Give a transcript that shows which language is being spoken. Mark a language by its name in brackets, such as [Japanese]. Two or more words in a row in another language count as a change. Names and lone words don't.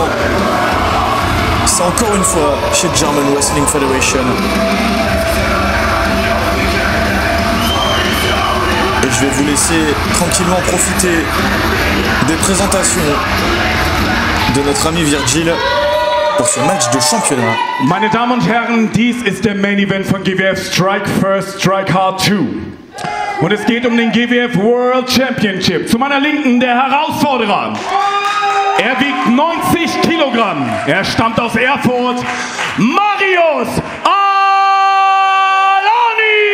[French] C'est encore une fois chez German Wrestling Federation. Et je vais vous laisser tranquillement profiter des présentations de notre ami Virgil pour ce match de championnat. [German] Meine Damen und Herren, dies ist der [English] Main Event [German] von GWF Strike First, Strike Hard 2. Und es geht um den GWF World Championship. Zu meiner Linken der Herausforderer. Er wiegt 90 Kilogramm. Er stammt aus Erfurt. Marius Alani!